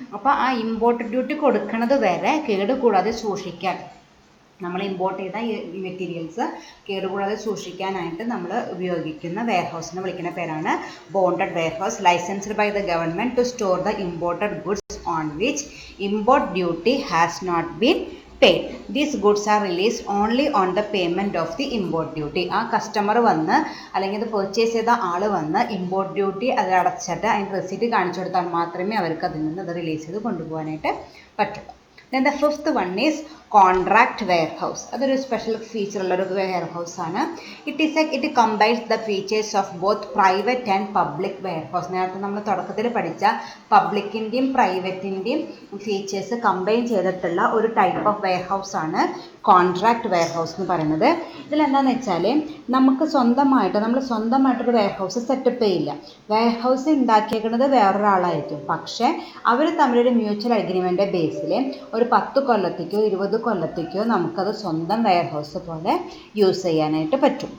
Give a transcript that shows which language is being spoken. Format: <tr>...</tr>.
<ml>അപ്പോൾ ആ import duty കൊടുക്കുന്നത് വരെ കേടുകൂടാതെ സൂക്ഷിക്കാൻ, നമ്മൾ ഇമ്പോർട്ട് ചെയ്ത ഈ മെറ്റീരിയൽസ് കേടുകൂടാതെ സൂക്ഷിക്കാനായിട്ട് നമ്മൾ ഉപയോഗിക്കുന്ന വെയർ ഹൗസിനെ വിളിക്കുന്ന പേരാണ് bonded wear house,</ml> <en>Licensed by the government to store the imported goods on which import duty has not been paid. These goods are released only on the payment of the import duty.</en> <ml>ആ customer വന്ന് അല്ലെങ്കിൽ ഇത് purchase ചെയ്ത ആൾ വന്ന് import duty അത് അടച്ചിട്ട് അതിന് receipt കാണിച്ചു കൊടുത്താൽ മാത്രമേ അവർക്ക് അതിൽ നിന്ന് അത് റിലീസ് ചെയ്ത് കൊണ്ടുപോകാനായിട്ട് പറ്റുള്ളൂ.</ml> <en>Then the fifth one is contract warehouse.</en> <ml>അതൊരു സ്പെഷ്യൽ ഫീച്ചർ ഉള്ളൊരു വെയർ ഹൗസ് ആണ്.</ml> <en>It combines the features of both private and public warehouse.</en> <ml>നേരത്തെ നമ്മൾ തുടക്കത്തിൽ പഠിച്ച പബ്ലിക്കിൻ്റെയും പ്രൈവറ്റിൻ്റെയും ഫീച്ചേഴ്സ് കമ്പൈൻ ചെയ്തിട്ടുള്ള ഒരു ടൈപ്പ് ഓഫ് വെയർ ഹൗസ് ആണ് കോൺട്രാക്ട് വെയർ ഹൗസ് എന്ന് പറയുന്നത്. ഇതിലെന്താണെന്ന് വെച്ചാൽ നമുക്ക് സ്വന്തമായിട്ടൊരു വെയർ ഹൗസ് സെറ്റപ്പ് ചെയ്യില്ല. Wear house ഉണ്ടാക്കിയേക്കുന്നത് വേറൊരാളായിരിക്കും. പക്ഷേ അവർ തമ്മിലൊരു മ്യൂച്വൽ അഗ്രിമെൻ്റ് ബേസിൽ ഒരു 10 കൊല്ലത്തേക്കോ 20 കൊല്ലത്തേക്കോ നമുക്കത് സ്വന്തം വെയർ ഹൗസ് പോലെ യൂസ് ചെയ്യാനായിട്ട് പറ്റും.</ml>